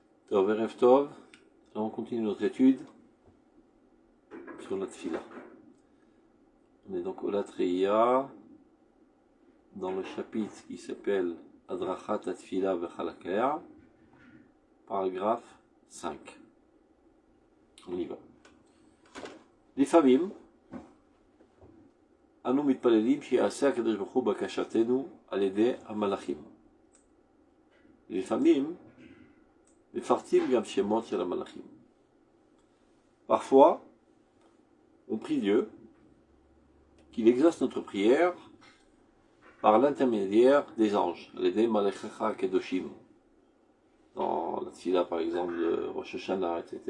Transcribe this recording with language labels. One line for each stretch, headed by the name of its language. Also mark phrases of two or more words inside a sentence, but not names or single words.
Hebrew: טוב, ערב טוב,
French: on continue notre étude sur la Tfila. On est donc au Latreia, dans le chapitre qui s'appelle Adrachat Tfila Vechalakea, paragraphe 5. On y va.
Hebrew: לפעמים, אנו מתפללים שיעשה הקדוש ברוך הוא בקשתנו על ידי המלאכים. לפעמים, מפרטים גם שמות של המלאכים.
French: Parfois, on prie Dieu qu'il exauce notre prière par l'intermédiaire des anges, les
Hebrew: מלאכים קדושים,
French: dans la Tfila par exemple de Rosh Hashanah, etc.